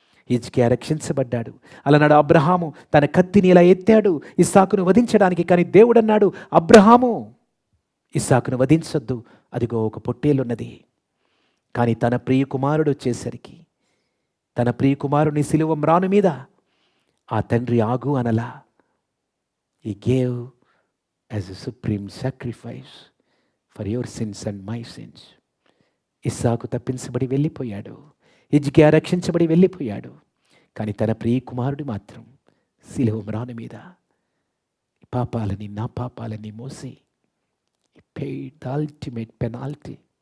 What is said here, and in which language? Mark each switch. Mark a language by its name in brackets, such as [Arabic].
[Telugu] హిజ్కియా రక్షించబడ్డాడు. అలానాడు అబ్రహాము తన కత్తిని ఇలా ఎత్తాడు ఇస్సాకును వధించడానికి, కానీ దేవుడు అన్నాడు, అబ్రహాము ఇస్సాకును వధించొద్దు, అదిగో ఒక పొట్టేలున్నది. కానీ తన ప్రియ కుమారుడు వచ్చేసరికి, తన ప్రియ కుమారుని సిలువ మ్రాను మీద ఆ తండ్రి ఆగు అనలా. [English] He gave as a supreme sacrifice for your sins and my sins. [Telugu] ఇస్సాకు తప్పించబడి వెళ్ళిపోయాడు, హిజ్కియా రక్షించబడి వెళ్ళిపోయాడు. కానీ తన ప్రియ కుమారుడు మాత్రం సిలువ మ్రాను మీద పాపాలని, నా పాపాలని మోసి [English] paid the ultimate penalty.